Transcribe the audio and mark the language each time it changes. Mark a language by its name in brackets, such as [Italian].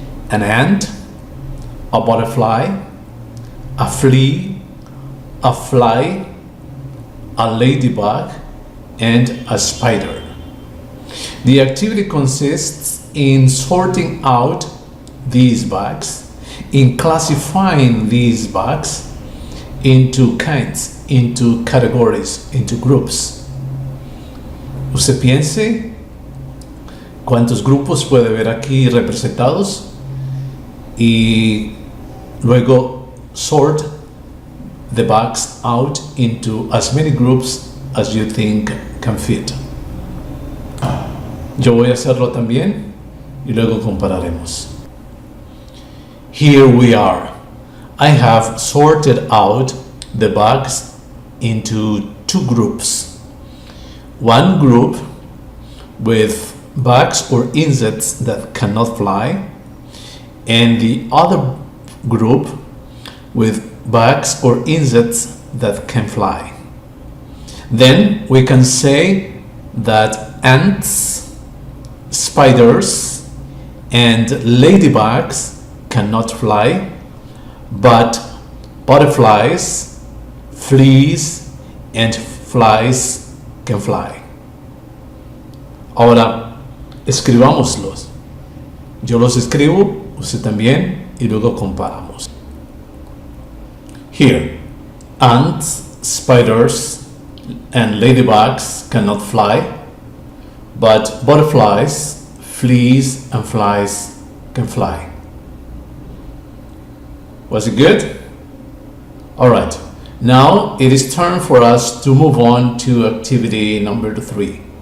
[English] An ant, a butterfly, a flea, a fly, a ladybug, and a spider. The activity consists in sorting out these bags, in classifying these bags into kinds, into categories, into groups. [Spanish] Usted piense cuántos grupos puede ver aquí representados y luego [English] sort the bags out into as many groups as you think can fit. [Spanish] Yo voy a hacerlo también y luego compararemos. [English] Here we are. I have sorted out the bags into two groups. One group with bags or insects that cannot fly, and the other group with bags or insects that can fly. Then we can say that ants, spiders, and ladybugs cannot fly, but butterflies, fleas, and flies can fly. [Spanish] Ahora, escribámoslos. Yo los escribo, usted también, y luego comparamos. [English] Here, ants, spiders, and ladybugs cannot fly, but butterflies, fleas, and flies can fly. Was it good? Alright, now it is time for us to move on to activity number 3.